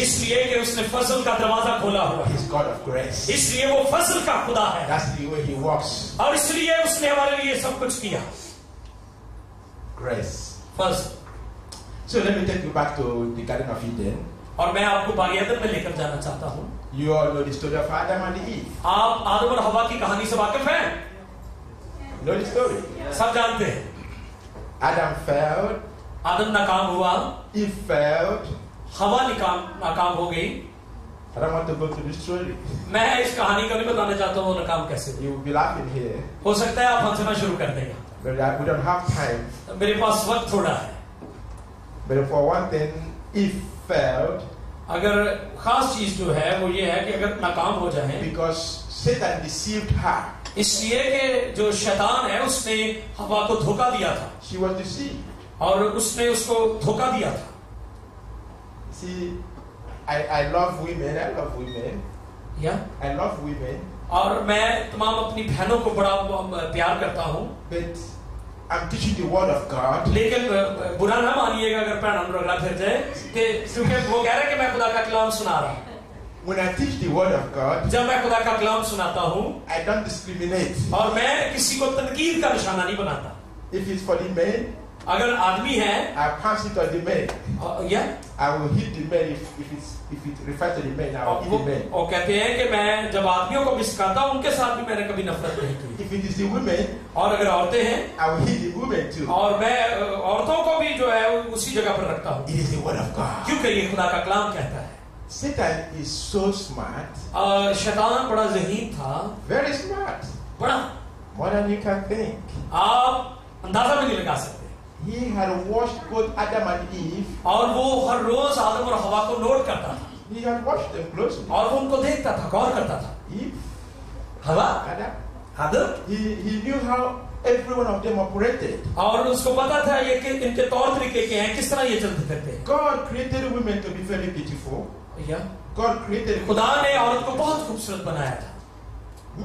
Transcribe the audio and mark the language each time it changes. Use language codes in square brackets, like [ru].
[hi] इसलिए कि उसने फजल का दरवाजा खोला हुआ है। [en] He is God of grace. [hi] इसलिए वो फजल का खुदा है। [en] That's the way He walks. [hi] और इसलिए उसने हमारे लिए सब कुछ किया। [en] Grace. [hi] Fazal. [en] So let me take you back to the Garden of Eden. [hi] और मैं आपको बागेदन में लेकर जाना चाहता हूँ। [en] You all know the story of Adam and Eve. [hi] आप आदम और हवा की कहानी से वाकिफ हैं? [en] You know the story. [hi] सब जानते हैं। [en] Adam failed. [hi] आदम नाकाम हुआ, [en] Eve failed. [hi] हवा नाकाम हो गई। [en] I don't want to go through the story. [hi] मैं इस कहानी को नहीं बताना चाहता हूँ नाकाम कैसे हुई। [en] You will be laughing here, [hi] हो सकता है आप हंसना शुरू कर देंगे। [en] but we don't have time. [hi] मेरे पास वक्त थोड़ा है। [en] But for one thing, Eve failed [hi] अगर खास चीज जो है वो ये है कि अगर नाकाम हो जाए, [en] because Satan deceived her. [hi] इसलिए कि जो शैतान है उसने हवा को धोखा दिया था [en] She was deceived. [hi] और उसने उसको धोखा दिया था। [en] See, I love women. I love women. या I love women. [hi] और मैं तमाम अपनी बहनों को बड़ा प्यार करता हूँ, [en] But I'm teaching the word of God. [hi] लेकिन बुरा ना मानिएगा अगर पैन अनुराग फिर जाए कि क्योंकि वो कह रहे हैं कि मैं खुदा का कलाम सुना रहा हूँ। [en] When I teach the word of God, [hi] जब मैं खुदा का कलाम सुनाता हूँ [en] I don't discriminate. [hi] और मैं किसी को तनकीद का निशाना नहीं बनाता। [en] If it's for the men, [hi] अगर आदमी है [en] I pass it on the men. या I will hit the men if it refers to the men. I will hit the men. [hi] वो कहते हैं कि मैं जब आदमियों को भी सिखाता हूँ उनके साथ भी मैंने कभी नफरत नहीं की। [en] If it is the women, [hi] और अगर औरतें हैं [en] I will hit the women too. [hi] और मैं औरतों को भी जो है उसी जगह पर रखता हूँ, [en] It is the word of God. [hi] क्योंकि ये खुदा का कलाम कहता है। [en] Satan is so smart, [hi] शैतान बड़ा ज़हीन था, [en] very smart, [hi] बड़ा, [en] more than you can think. [hi] आप अंदाजा भी नहीं लगा सकते। [en] He had watched both Adam and Eve. [hi] और वो हर रोज आदम और हवा को नोट करता था [en] He had watched them closely. [hi] और वो उनको देखता था, गौर करता था। [en] Eve, [hi] हवा, [en] Adam. [hi] Adam, [en] He knew how every one of them operated. [hi] और उसको पता था ये कि इनके तौर तरीके क्या हैं, किस तरह ये चलते फिरते हैं। [en] God created women to be very beautiful. या God created [hi] खुदा ने औरत को बहुत खूबसूरत बनाया था।